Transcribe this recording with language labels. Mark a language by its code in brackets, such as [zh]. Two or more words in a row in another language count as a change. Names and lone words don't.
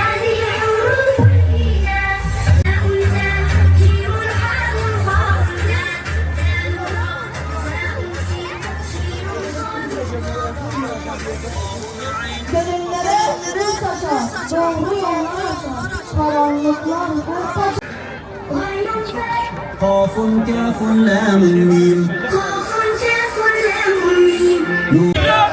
[tr] Gönüllere gül saçar, doğru yollar açar, karanlıklar kaçar. [ar] Kafun kafun lamun mim. Kafun kafun lamun mim.